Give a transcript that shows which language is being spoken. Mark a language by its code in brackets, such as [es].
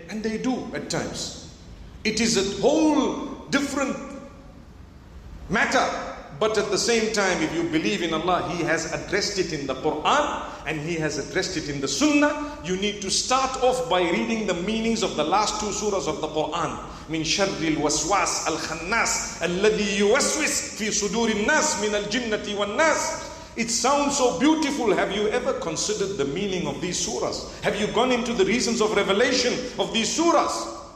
[en] And they do at times. It is a whole different matter. But at the same time, if you believe in Allah, He has addressed it in the Quran and He has addressed it in the Sunnah. You need to start off by reading the meanings of the last two surahs of the Quran. [ar] من شر الوسواس الخناس الذي يوسوس في صدور الناس من الجنة والناس. [en] It sounds so beautiful. Have you ever considered the meaning of these surahs? Have you gone into the reasons of revelation of these surahs?